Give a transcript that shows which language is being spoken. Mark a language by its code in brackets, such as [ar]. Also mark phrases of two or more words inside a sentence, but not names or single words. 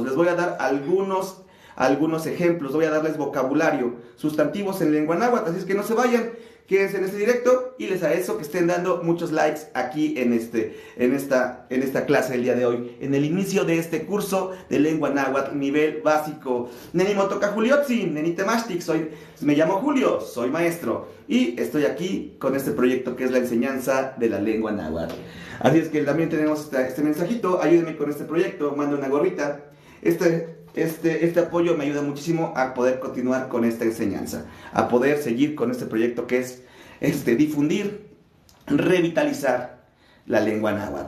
[es] Les voy a dar algunos ejemplos, voy a darles vocabulario, sustantivos en lengua náhuatl, así es que no se vayan. Quédense en este directo y les agradezco que estén dando muchos likes aquí en esta clase del día de hoy, en el inicio de este curso de lengua náhuatl nivel básico. [nah] Neni motoka Juliotzi, neni temashtik, [es] me llamo Julio, soy maestro y estoy aquí con este proyecto que es la enseñanza de la lengua náhuatl. Así es que también tenemos este mensajito, ayúdenme con este proyecto, mando una gorrita. Este apoyo me ayuda muchísimo a poder continuar con esta enseñanza, a poder seguir con este proyecto que es difundir, revitalizar la lengua náhuatl.